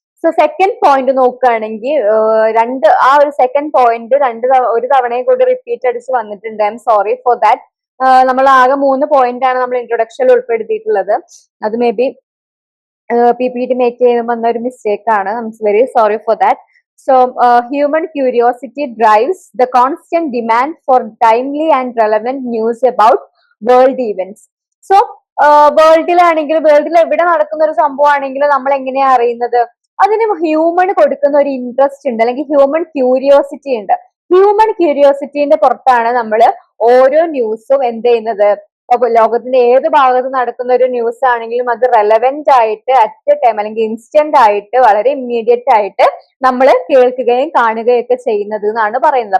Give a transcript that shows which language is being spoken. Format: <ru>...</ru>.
<ml>So second point നോക്കുകയാണെങ്കിൽ ആ ഒരു സെക്കൻഡ് പോയിന്റ് ഒരു തവണയും കൂടി റിപ്പീറ്റ് അടിച്ച് വന്നിട്ടുണ്ട്.</ml> <en>I'm sorry for that.</en> <ml>നമ്മൾ ആകെ 3 പോയിന്റ് ആണ് നമ്മൾ ഇൻട്രൊഡക്ഷനിൽ ഉൾപ്പെടുത്തിയിട്ടുള്ളത്. അത് മേ ബി PPT മേക്ക് ചെയ്യുമ്പോൾ വന്ന ഒരു മിസ്റ്റേക്ക് ആണ്.</ml> <en>I'm very sorry for that. So, human curiosity drives the constant demand for timely and relevant news about world events.</en> <ml>So, വേൾഡിൽ എവിടെ നടക്കുന്ന ഒരു സംഭവമാണെങ്കിലും നമ്മൾ എങ്ങനെയാ അറിയുന്നത്? അതിന് ഹ്യൂമൺ കൊടുക്കുന്ന ഒരു ഇൻട്രസ്റ്റ് ഉണ്ട്, അല്ലെങ്കിൽ ഹ്യൂമൻ ക്യൂരിയോസിറ്റി ഉണ്ട്. ഹ്യൂമൻ ക്യൂരിയോസിറ്റിന്റെ പുറത്താണ് നമ്മൾ ഓരോ ന്യൂസും എന്ത് ചെയ്യുന്നത്. അപ്പൊ ലോകത്തിന്റെ ഏത് ഭാഗത്ത് നടക്കുന്ന ഒരു ന്യൂസ് ആണെങ്കിലും അത് റെലവെന്റ് ആയിട്ട് അറ്റ് എ ടൈം അല്ലെങ്കിൽ ഇൻസ്റ്റന്റ് ആയിട്ട് വളരെ ഇമ്മീഡിയറ്റ് ആയിട്ട് നമ്മൾ കേൾക്കുകയും കാണുകയും ഒക്കെ ചെയ്യുന്നത് എന്നാണ് പറയുന്നത്.</ml>